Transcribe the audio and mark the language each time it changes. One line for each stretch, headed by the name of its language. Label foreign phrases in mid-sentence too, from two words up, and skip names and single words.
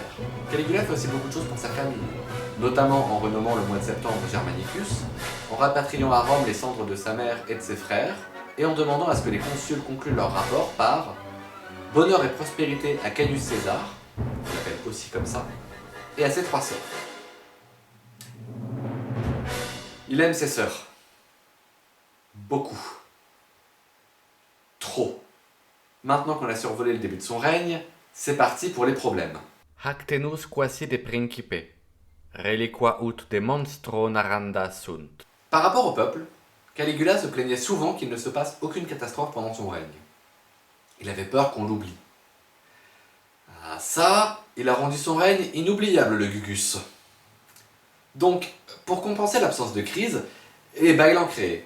French: Caligula fait aussi beaucoup de choses pour sa famille, notamment en renommant le mois de septembre Germanicus, en rapatriant à Rome les cendres de sa mère et de ses frères, et en demandant à ce que les consuls concluent leur rapport par bonheur et prospérité à Caius César, on l'appelle aussi comme ça, et à ses 3 sœurs. Il aime ses sœurs. Beaucoup. Trop. Maintenant qu'on a survolé le début de son règne, c'est parti pour les problèmes.
Latin: Hactenus quasi de principe, reliqua ut de monstro naranda sunt.
French: Par rapport au peuple, Caligula se plaignait souvent qu'il ne se passe aucune catastrophe pendant son règne. Il avait peur qu'on l'oublie. Ah ça, il a rendu son règne inoubliable, le Gugus. Donc, pour compenser l'absence de crise, il en créait.